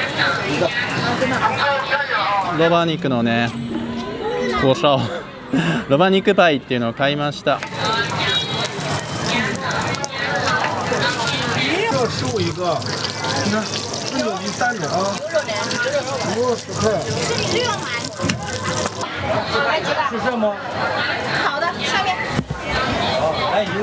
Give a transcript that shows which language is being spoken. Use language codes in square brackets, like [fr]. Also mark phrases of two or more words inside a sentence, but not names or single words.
[ja] ロバ肉のね胡椒ロバ肉パイっていうのを買いました。 [zh] 要15一个，那有3种啊，牛肉10块，是这吗？好的，下面。来一个，